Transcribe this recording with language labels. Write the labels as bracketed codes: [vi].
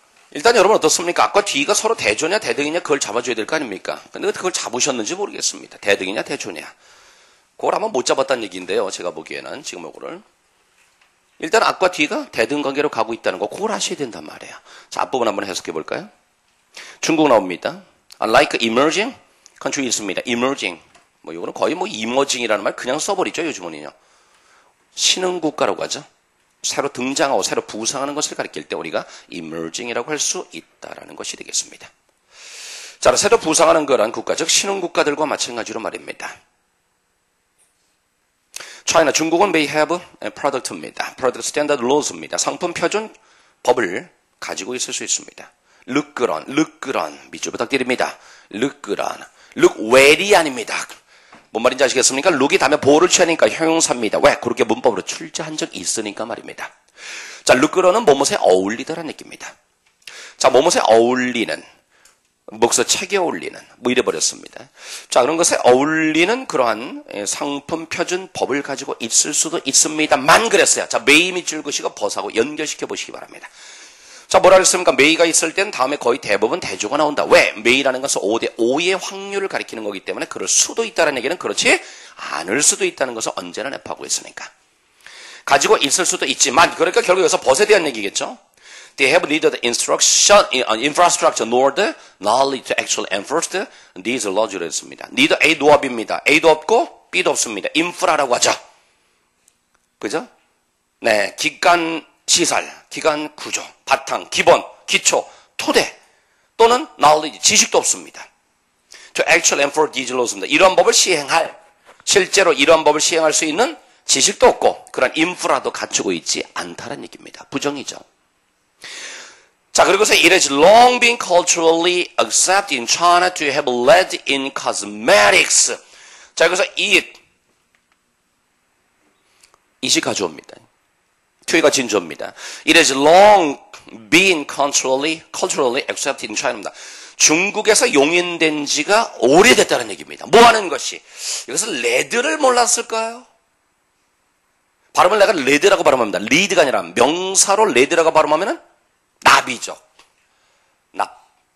[ko] 일단 여러분 어떻습니까? 앞과 뒤가 서로 대조냐 대등이냐 그걸 잡아줘야 될 거 아닙니까? 근데 그걸 잡으셨는지 모르겠습니다. 대등이냐 대조냐. 그걸 한번 못 잡았다는 얘기인데요. 제가 보기에는 지금 요거를. 일단 앞과 뒤가 대등 관계로 가고 있다는 거 그걸 아셔야 된단 말이에요. 자, 앞부분 한번 해석해 볼까요? 중국 나옵니다. [en] Like emerging country [ko] 있습니다. emerging. 요거는 거의 emerging이라는 말 그냥 써버리죠. 요즘은요. 신흥 국가라고 하죠. 새로 등장하고 새로 부상하는 것을 가리킬 때 우리가 emerging이라고 할 수 있다라는 것이 되겠습니다. 자, 새로 부상하는 거란 국가, 즉 신흥 국가들과 마찬가지로 말입니다. [en] China, [ko] 중국은 [en] may have a product입니다. product standard laws입니다. [ko] 상품 표준 법을 가지고 있을 수 있습니다. look good, 밑줄 부탁드립니다. [en] look good, look well이 아닙니다. [ko] 뭔 말인지 아시겠습니까? look이 다음에 보호를 취하니까 형용사입니다. 왜? 그렇게 문법으로 출제한 적이 있으니까 말입니다. 자, look good는 뭐뭇에 어울리더라는 얘기입니다. 자, 뭐뭇에 어울리는, 목서 책에 어울리는, 이래버렸습니다. 자, 그런 것에 어울리는 그러한 상품 표준 법을 가지고 있을 수도 있습니다만 그랬어요. 자, may 밑줄 그시고 벗하고 연결시켜 보시기 바랍니다. 자, 뭐라 그랬습니까? may가 있을 땐 다음에 거의 대부분 대조가 나온다. 왜? may라는 것은 5대 5의 확률을 가리키는 거기 때문에 그럴 수도 있다는 얘기는 그렇지 않을 수도 있다는 것을 언제나 랩하고 있으니까. 가지고 있을 수도 있지만, 그러니까 결국 여기서 벗에 대한 얘기겠죠? [en] They have neither the infrastructure nor the knowledge to actually enforce these laws [ko] 했습니다. neither A 노합입니다. A도 없고 B도 없습니다. 인프라라고 하죠. 그죠? 네, 기간 시설, 기간 구조, 바탕, 기본, 기초, 토대. 또는 knowledge, 지식도 없습니다. [en] To actually enforce these laws입니다. [ko] 이런 법을 시행할, 실제로 이런 법을 시행할 수 있는 지식도 없고 그런 인프라도 갖추고 있지 않다는 얘기입니다. 부정이죠. 자, 그리고서 [en] it has long been culturally accepted in China to have lead in cosmetics. [ko] 자, 그래서 it이 가져옵니다. to가 진조입니다. [en] It has long been culturally accepted in China입니다. [ko] 중국에서 용인된 지가 오래됐다는 얘기입니다. 뭐 하는 것이? 이것을 레드를 몰랐을까요? 발음을 내가 레드라고 발음합니다. 리드가 아니라 명사로 레드라고 발음하면은 납이죠. 납.